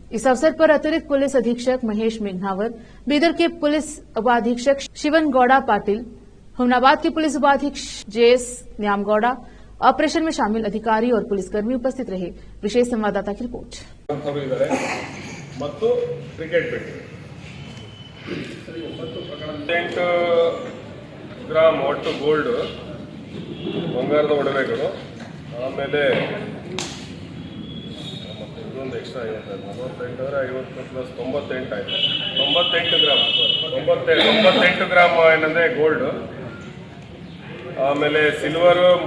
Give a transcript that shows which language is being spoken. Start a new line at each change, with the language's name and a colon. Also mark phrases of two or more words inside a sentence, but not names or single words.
Hindi: इस अवसर पर अतिरिक्त पुलिस अधीक्षक महेश मेघनावर, बीदर के पुलिस उपाधीक्षक शिवन गौड़ा पाटिल, हुमनाबाद के पुलिस उपाधीक्षक जेएस न्यामगौड़ा, ऑपरेशन में शामिल अधिकारी और पुलिसकर्मी उपस्थित रहे। विशेष संवाददाता की रिपोर्ट।
English: cricket bet
Kannada: 8 ಗ್ರಾಂ ಒಟ್ಟು ಗೋಲ್ಡ್ ಬಂಗಾರದ ಒಡವೆಗಳು, ಆಮೇಲೆ ಇನ್ನೊಂದು ಎಕ್ಸ್ಟ್ರಾ 48 ಅಂದರೆ 50 ಪ್ಲಸ್ 98 ಆಯಿತು, 98 ಗ್ರಾಮ್ ಏನಂದರೆ ಗೋಲ್ಡ್, ಆಮೇಲೆ ಸಿಲ್ವರ್